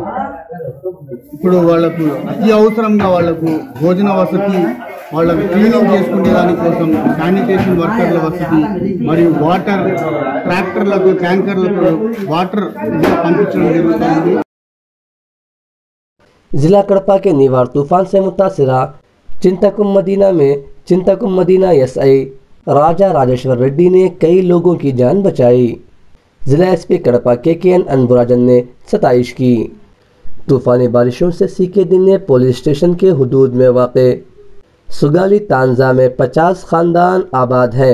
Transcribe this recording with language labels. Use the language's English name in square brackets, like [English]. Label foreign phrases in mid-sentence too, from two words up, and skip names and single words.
[Telugu] ఇప్పుడు వాళ్లకు అతి అవసరంగా వాళ్లకు భోజన వసతి, వాళ్ళకు క్లీనింగ్ చేసుకునే దానికోసం [English] sanitation workers [Telugu] వసతి మరియు [English] water tractors, tankers water [Telugu] పంపించడం జరుగుతుంది। [Urdu] ضلع کڑپا کے نیوار طوفان سے متاثرہ چنتکم مدینہ میں چنتکم مدینہ SI راجہ راجیشور ریڈی نے کئی لوگوں کی جان بچائی۔ ضلع SP کڑپا KKN انبراجن نے ستائش کی۔ طوفانی بارشوں سے سیکے دن نے پولیس اسٹیشن کے حدود میں واقع سگالی تانزا میں 50 خاندان آباد ہیں۔